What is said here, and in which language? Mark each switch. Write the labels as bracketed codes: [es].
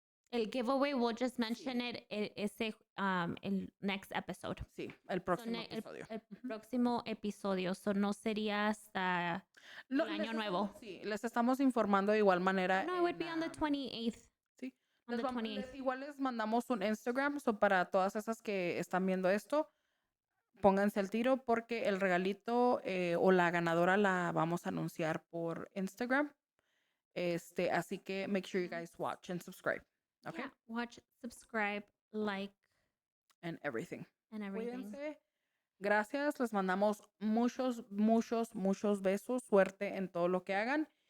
[en] El giveaway, we'll just mention it el next episode. [es] sí, el próximo episodio. El próximo episodio. So no sería hasta el año nuevo. Sí, les estamos informando de igual manera. [en] No, it would be on the 28th. [es] Sí. [en] On the 28th. [es] Igual les mandamos un Instagram, so para todas esas que están viendo esto, pónganse al tiro porque el regalito o la ganadora la vamos a anunciar por Instagram. Así que [en] make sure you guys watch and subscribe. Okay? Yeah, watch, subscribe, like, And everything. and everything. [es] Cuídense. Gracias. Les mandamos muchos, muchos, muchos besos. Suerte en todo lo que hagan.